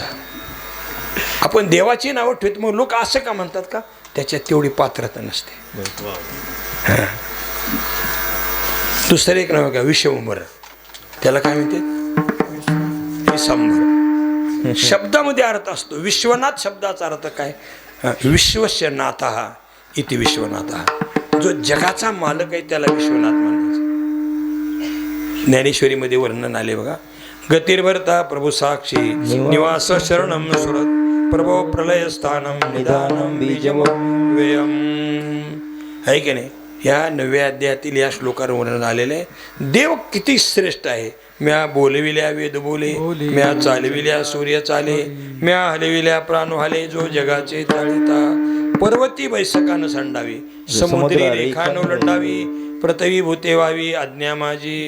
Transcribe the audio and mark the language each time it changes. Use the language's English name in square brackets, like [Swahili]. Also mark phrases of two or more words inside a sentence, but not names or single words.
[Marathi] आपण देवाची नावं ठेवतो, मग लोक असं का म्हणतात? का? त्याच्यात तेवढी पात्रता नसते. दुसरं एक नाव का विश्वंभर, त्याला काय म्हणते? विश्वंभर. शब्दामध्ये अर्थ असतो. विश्वनाथ शब्दाचा अर्थ काय? [Sanskrit] विश्वस्य नाथः इति विश्वनाथः. [Marathi] जो जगाचा मालक आहे त्याला विश्वनाथ म्हणायचं. ज्ञानेश्वरीमध्ये वर्णन आले बघा. [Sanskrit] गतिर्भरता प्रभू साक्षी निवास शरणम सुरत प्रभो प्रलय स्थानम निदानम बीजम व्ययम. [Marathi] आहे की नाही? ह्या 9व्या अध्यायातील या श्लोकावर वर्णन आलेले आहे. देव किती श्रेष्ठ आहे. म्या बोलविल्या वेद बोले, म्या चालविल्या सूर्य चाले, म्या हलविल्या प्राण हाले, जो जगाचे ताळिता. पर्वती बैसकान संडावी, समुद्री रेखान ओलांडावी, पृथ्वी भूते व्हावी आज्ञा माझी.